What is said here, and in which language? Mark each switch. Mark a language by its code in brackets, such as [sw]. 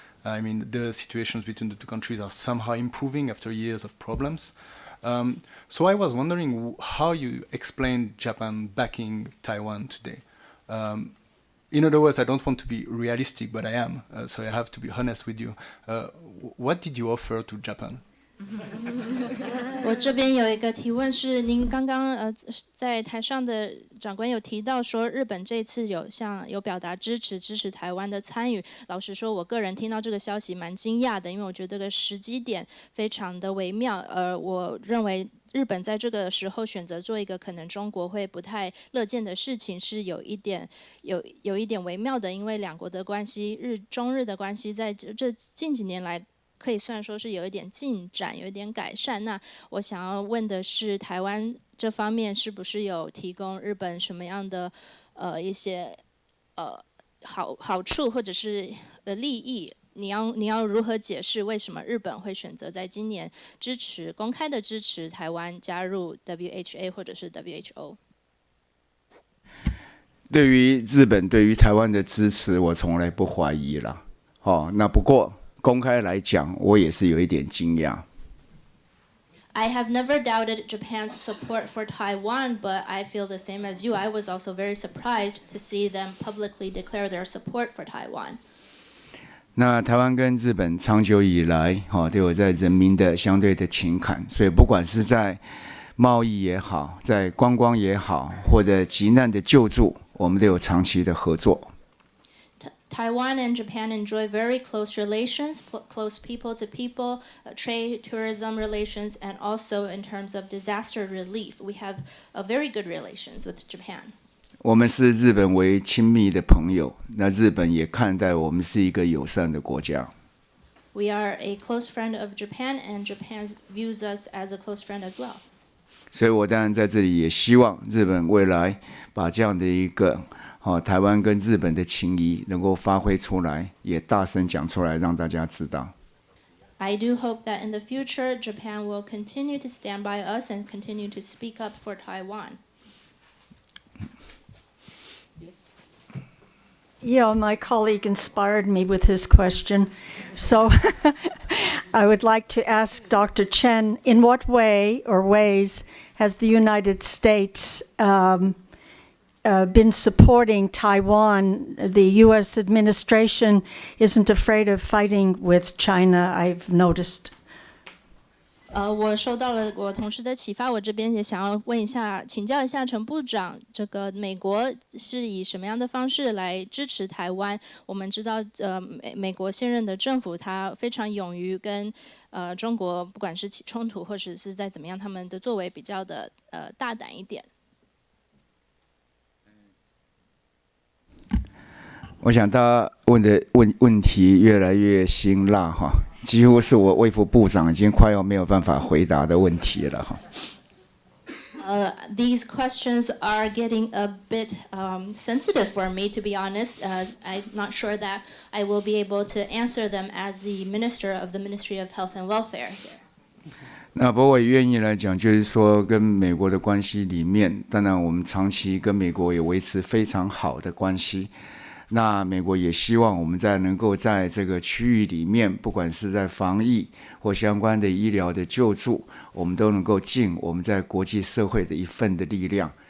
[en] I mean, the situations between the two countries are somehow improving after years of problems. So I was wondering how you explain Japan backing Taiwan today. In other words, I don't want to be realistic, but I am, so I have to be honest with you. What did you offer to Japan? [zh] 我这边有一个提问是，您刚刚在台上的长官有提到说，日本这次有表达支持台湾的参与。老实说，我个人听到这个消息蛮惊讶的，因为我觉得这个时机点非常的微妙。我认为日本在这个时候选择做一个可能中国会不太乐见的事情，是有一点微妙的，因为两国的关系，中日的关系在这近几年来，可以算说是有一点进展，有一点改善。那我想要问的是，台湾这方面是不是有提供日本什么样的一些好处或者是利益？你要如何解释为什么日本会选择在今年公开的支持台湾加入 WHA 或者是 WHO？对于日本对于台湾的支持，我从来不怀疑啦。那不过公开来讲，我也是有一点惊讶。 [en] I have never doubted Japan's support for Taiwan, but I feel the same as you. I was also very surprised to see them publicly declare their support for Taiwan. [zh] 那台湾跟日本长久以来，都有在人民的相对的情感，所以不管是在贸易也好，在观光也好，或者急难的救助，我们都有长期的合作。 [en] Taiwan and Japan enjoy very close relations, close people-to-people, trade, tourism relations, and also in terms of disaster relief. We have a very good relations with Japan. [zh] 我们是日本为亲密的朋友，那日本也看待我们是一个友善的国家。 [en] We are a close friend of Japan, and Japan views us as a close friend as well. [zh] 所以我当然在这里也希望日本未来把这样的一个台湾跟日本的情谊能够发挥出来，也大声讲出来，让大家知道。 [en] I do hope that in the future, Japan will continue to stand by us and continue to speak up for Taiwan. Yeah, my colleague inspired me with his question. So I would like to ask Dr. Chen, in what way or ways has the United States been supporting Taiwan? The U.S. administration isn't afraid of fighting with China, I've noticed. [zh] 我受到了我同事的启发，我这边也想要问一下，请教一下陈部长，这个美国是以什么样的方式来支持台湾？我们知道，美国现任的政府他非常勇于跟中国，不管是起冲突或者是在怎么样，他们的作为比较的大胆一点。我想大家问的问题越来越辛辣哈。几乎是我卫福部长已经快要没有办法回答的问题了哈。 [en] These questions are getting a bit sensitive for me, to be honest. I'm not sure that I will be able to answer them as the Minister of the Ministry of Health and Welfare here. [zh] 那不过我也愿意来讲，就是说跟美国的关系里面，当然我们长期跟美国也维持非常好的关系。那美国也希望我们能够在这个区域里面，不管是在防疫或相关的医疗的救助，我们都能够尽我们在国际社会的一份的力量。